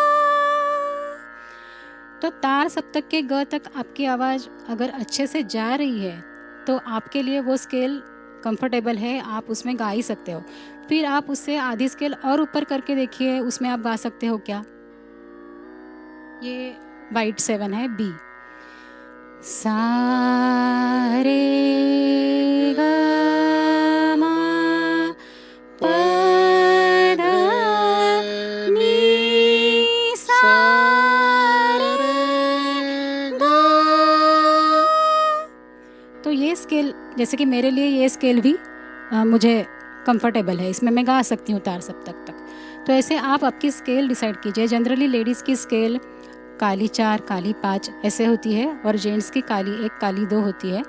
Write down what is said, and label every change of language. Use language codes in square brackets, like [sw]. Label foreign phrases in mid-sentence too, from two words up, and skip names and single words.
[hi] तो तार सप्तक के ग तक आपकी आवाज़ अगर अच्छे से जा रही है तो आपके लिए वो [en] scale comfortable [hi] है, आप उसमें गा ही सकते हो। फिर आप उससे आधी स्केल और ऊपर करके देखिए, उसमें आप गा सकते हो क्या। ये वाइट 7 है, बी। सा रे ग मा प ध नी सा रे ग। तो ये स्केल, जैसे कि मेरे लिए ये स्केल भी मुझे कंफर्टेबल है, इसमें मैं गा सकती हूँ तार सप्तक तक। तो ऐसे आप आपकी [en] scale decide [hi] कीजिए। [en] generally ladies [hi] की स्केल काली 4, काली 5 ऐसे होती है, और जेंट्स की काली 1, काली 2 होती है।